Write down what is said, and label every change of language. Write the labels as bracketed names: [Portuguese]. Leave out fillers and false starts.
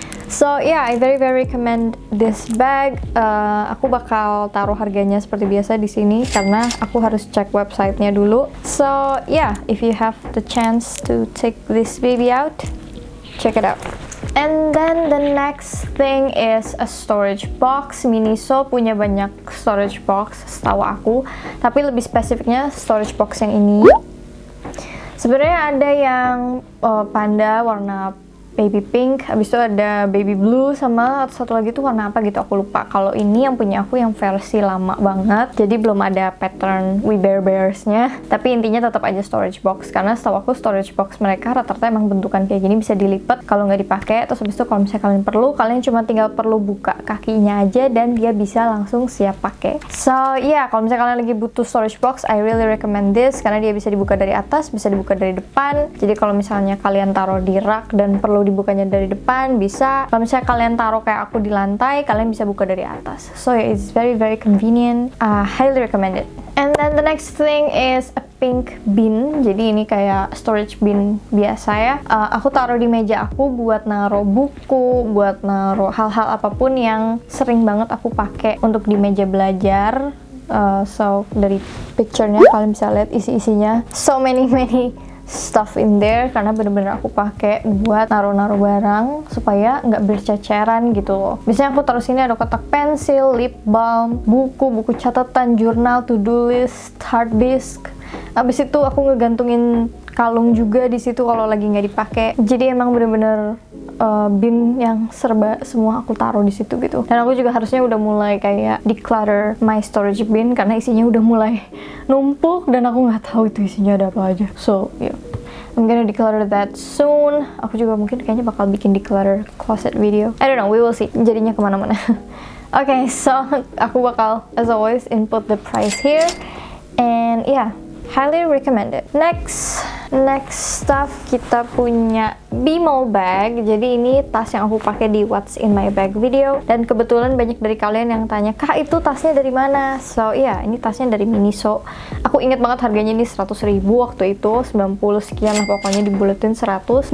[English] So yeah, I very recommend this bag. [Indonesian] Aku bakal taruh harganya seperti biasa di sini karena aku harus cek websitenya dulu. [English] So yeah, if you have the chance to take this baby out, check it out. And then the next thing is a storage box. [Indonesian] Miniso punya banyak storage box setahu aku, tapi lebih spesifiknya storage box yang ini. Sebenarnya ada yang panda warna baby pink, habis itu ada baby blue, sama satu lagi tuh warna apa gitu aku lupa. Kalau ini yang punya aku yang versi lama banget, jadi belum ada pattern We Bare Bears-nya, tapi intinya tetap aja storage box, karena setahu aku storage box mereka rata-rata emang bentukan kayak gini, bisa dilipat kalau nggak dipakai. Terus habis itu kalau misalnya kalian perlu, kalian cuma tinggal perlu buka kakinya aja dan dia bisa langsung siap pakai. So yeah, kalau misalnya kalian lagi butuh storage box, [English] I really recommend this [Indonesian] karena dia bisa dibuka dari atas, bisa dibuka dari depan. Jadi kalau misalnya kalian taruh di rak dan perlu dibukanya dari depan, bisa. Kalau misalnya kalian taruh kayak aku di lantai, kalian bisa buka dari atas. [English] So yeah, it's very convenient. Highly recommend it. And then the next thing is a pink bin. [Indonesian] Jadi ini kayak storage bin biasa ya. Aku taruh di meja aku buat naruh buku, buat naruh hal-hal apapun yang sering banget aku pakai untuk di meja belajar. So dari picture-nya kalian bisa lihat isi-isinya. [English] So many stuff in there, [Indonesian] karena bener-bener aku pakai buat naruh-naruh barang supaya nggak berceceran gitu loh. Biasanya aku taruh sini ada kotak pensil, lip balm, buku catatan, jurnal, to-do list, hard disk. Abis itu aku ngegantungin kalung juga di situ kalau lagi nggak dipakai. Jadi emang bener-bener bin yang serba semua aku taruh di situ gitu. Dan aku juga harusnya udah mulai kayak [English] declutter my storage bin [Indonesian] karena isinya udah mulai numpuk dan aku nggak tahu itu isinya ada apa aja. [English] So yeah, I'm gonna declutter that soon. [Indonesian] Aku juga mungkin kayaknya bakal bikin declutter closet video. [English] I don't know, we will see. [Indonesian] Jadinya kemana-mana. [English] Okay, so [Indonesian] aku bakal [English] as always input the price here, and yeah, highly recommended. Next stuff, [Indonesian] kita punya [English] Bimo bag. [Indonesian] Jadi ini tas yang aku pakai di What's in my bag video, dan kebetulan banyak dari kalian yang tanya, "Kak, itu tasnya dari mana?" So iya, ini tasnya dari Miniso. Aku inget banget harganya ini 100.000 waktu itu, 90 sekian lah pokoknya, dibuletin 100.